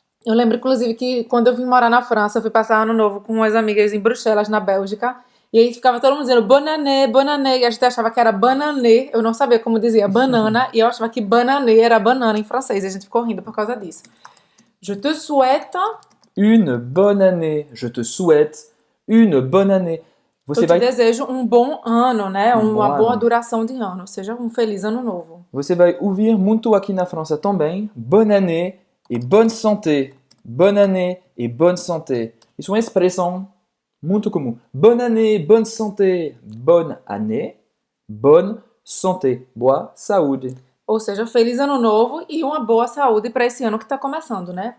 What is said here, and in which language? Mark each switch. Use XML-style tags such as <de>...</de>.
<pt>Eu lembro, inclusive, que quando eu vim morar na França, eu fui passar Ano Novo com umas amigas em Bruxelas, na Bélgica. E aí ficava todo mundo dizendo</pt> <fr>bonne année, bonne année.</fr> <pt>E a gente achava que era bananê. Eu não sabia como dizia banana. E eu achava que bananê era banana em francês. E a gente ficou rindo por causa disso.</pt> <fr>Je te souhaite... Une bonne année. Je te souhaite une bonne année.</fr> <pt>Você Eu te desejo um bom ano, né? Uma bom boa ano. duração de ano. Seja um feliz ano novo. Você vai ouvir muito aqui na França também.</pt> <fr>Bonne année et bonne santé. Bonne année et bonne santé.</fr> <pt>Isso é uma expressão muito comum.</pt> <fr>Bonne année, bonne santé. Bonne année, bonne santé.</fr> <pt>Boa saúde. Ou seja, feliz ano novo e uma boa saúde para esse ano que está começando, né?</pt>